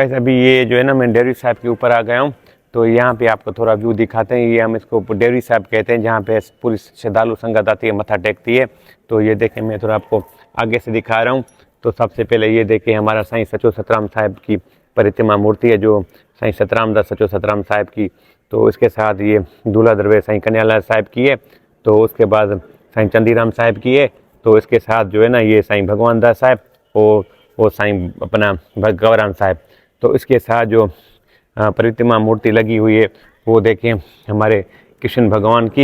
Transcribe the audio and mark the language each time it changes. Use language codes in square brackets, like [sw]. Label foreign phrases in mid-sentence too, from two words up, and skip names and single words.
[hi] अभी ये जो है ना मैं डेयरी साहब के ऊपर आ गया हूँ। तो यहाँ पे आपको थोड़ा व्यू दिखाते हैं। ये हम इसको डेयरी साहब कहते हैं, जहाँ पे पूरी श्रद्धालु संगत आती है, मत्था टेकती है। तो ये देखें, मैं थोड़ा आपको आगे से दिखा रहा हूँ। तो सबसे पहले ये देखें, हमारा साईं सचो सतराम साहब की प्रतिमा मूर्ति है, जो साईं सतराम दास सचो सतराम साहब की। तो इसके साथ ये दूल्हा दरबार साईं कन्हैयालाल साहब की है। तो उसके बाद साईं चंदीराम साहब की है। तो इसके साथ जो है ना ये साईं भगवान दास साहब और साईं अपना गौराम साहब। तो इसके साथ जो प्रतिमा मूर्ति लगी हुई है वो देखें हमारे कृष्ण भगवान की।